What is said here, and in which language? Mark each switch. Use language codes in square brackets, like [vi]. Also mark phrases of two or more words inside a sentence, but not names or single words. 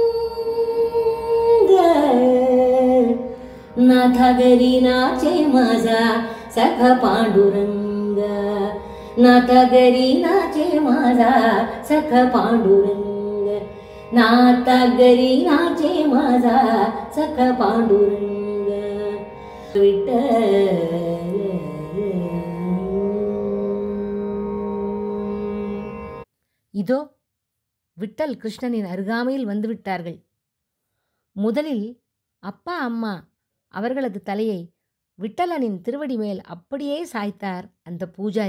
[mr] नाथा घरी नाचे माझा सखा पांडुरंग. नाथा घरी नाचे माझा सखा पांडुरंग. नाथा घरी नाचे माझा सखा पांडुरंग. विठ्ठल. [ta] இதோ விட்டல் கிருஷ்ணனின் அருகாமையில் வந்துவிட்டார்கள். முதலில் அப்பா அம்மா அவர்களது தலையை விட்டலனின் திருவடி மேல் அப்படியே சாய்த்தார் அந்த பூஜாரி.